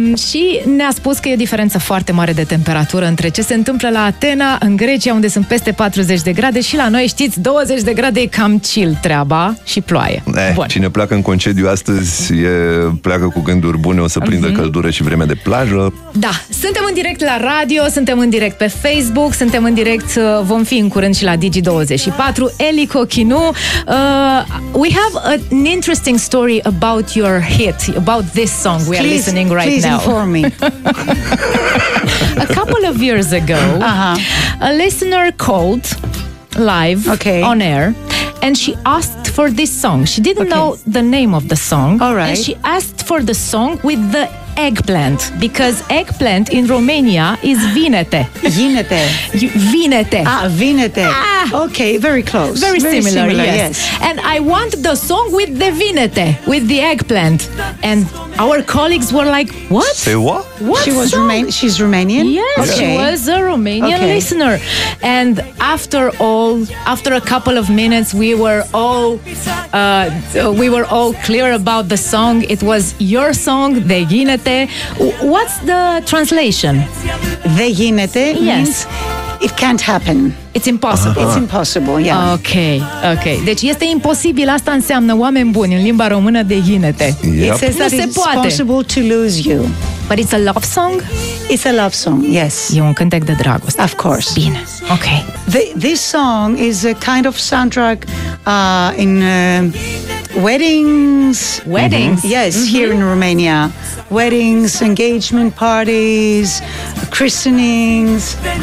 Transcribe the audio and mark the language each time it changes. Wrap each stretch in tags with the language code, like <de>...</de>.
<ro>Și ne-a spus că e o diferență foarte mare de temperatură între ce se întâmplă la Atena, în Grecia, unde sunt peste 40 de grade și la noi, știți, 20 de grade e cam chill treaba și ploaie. Cine pleacă în concediu astăzi pleacă cu gânduri bune, o să prindă căldură și vreme de plajă. Da, suntem în direct la radio, suntem în direct pe Facebook, suntem în direct, vom fi în curând și la Digi24, Eli Kokinu.</ro> <en>We have an interesting story about your hit, about this song we are listening right please now. Please inform me. A couple of years ago, a listener called live on air and she asked for this song. She didn't know the name of the song. All right. And she asked for the song with the eggplant, because eggplant in Romania is vinete. Vinete. Vinete. Ah, vinete. Ah. Okay, very close. Very similar, yes. And I want the song with the vinete, with the eggplant. And our colleagues were like, what? Say what? What she was song? She's Romanian? Yes, she was a Romanian listener. And after all, after a couple of minutes, we were all clear about the song. It was your song, the vinete. What's the translation? The ginete means it can't happen. It's impossible. It's impossible, yeah. Ok.</en> <ro>Deci este imposibil, asta înseamnă oameni buni în limba română de ginete.</ro> <en>Yep. It says that it's possible to lose you. But it's a love song? It's a love song, yes.</en> <ro>E un cântec de dragoste.</ro> <en>Of course.</en> <ro>Bine. Ok.</ro> <en>This song is a kind of soundtrack in weddings. Mm-hmm. Yes, here in Romania. Weddings, engagement parties, christenings.</en>